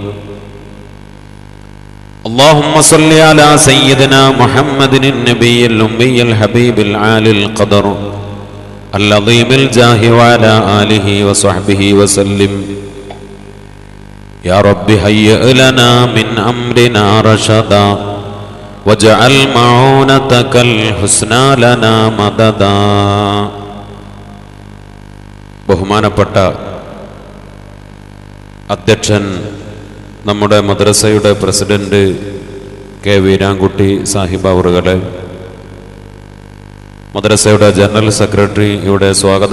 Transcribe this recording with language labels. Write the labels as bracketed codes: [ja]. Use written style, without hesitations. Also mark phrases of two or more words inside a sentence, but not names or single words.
[ar] اللهم صل على سيدنا محمد النبي الأمي الحبيب العالي القدر العظيم الجاه وعلى آله وصحبه وسلم. يا رب هيئ لنا من أمرنا رشدا وجعل معونتك الحسنى لنا مددا. [ml] ബഹുമാനപ്പെട്ട അധ്യക്ഷൻ, നമ്മുടെ മദ്രസയുടെ പ്രസിഡന്റ് കെ വീരാൻകുട്ടി സാഹിബ് അവറുകളെ, മദ്രസയുടെ ജനറൽ സെക്രട്ടറി, ഇവിടെ സ്വാഗതം